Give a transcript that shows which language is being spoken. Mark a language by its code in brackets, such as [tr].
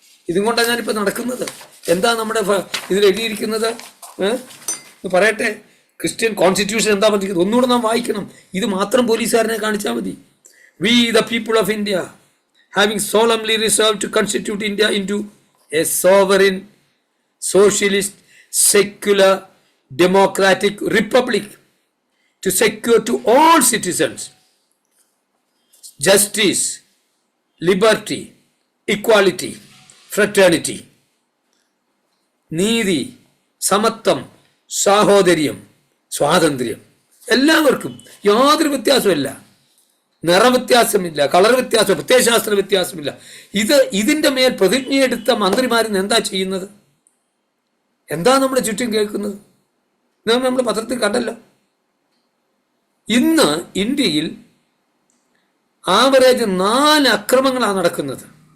[ml] ഇതും കൊണ്ടാണ് ഞാനിപ്പോൾ നടക്കുന്നത്. എന്താ നമ്മുടെ ഇതിൽ എഴുതിയിരിക്കുന്നത് പറയട്ടെ. ക്രിസ്ത്യൻ കോൺസ്റ്റിറ്റ്യൂഷൻ എന്താ പറഞ്ഞിരിക്കുന്നത് ഒന്നുകൂടെ നാം വായിക്കണം. ഇത് മാത്രം പോലീസുകാരനെ കാണിച്ചാൽ മതി. [en] we the people of India having solemnly resolved to constitute India into a sovereign, socialist, secular, democratic republic to secure to all citizens justice, liberty, equality, fraternity, [ml] നീതി, സമത്വം, സാഹോദര്യം, സ്വാതന്ത്ര്യം. എല്ലാവർക്കും യാതൊരു വ്യത്യാസമില്ല. നിറവ്യത്യാസമില്ല, കളർ വ്യത്യാസം, പ്രത്യയശാസ്ത്ര വ്യത്യാസമില്ല. ഇതിൻ്റെ മേൽ പ്രതിജ്ഞയെടുത്ത മന്ത്രിമാരിന്ന് എന്താ ചെയ്യുന്നത്? എന്താ നമ്മുടെ ചുറ്റും കേൾക്കുന്നത്? നമ്മൾ പത്രത്തിൽ കണ്ടല്ലോ. ഇന്ന് ഇന്ത്യയിൽ ആവറേജ് 4 അക്രമങ്ങളാണ് നടക്കുന്നത്.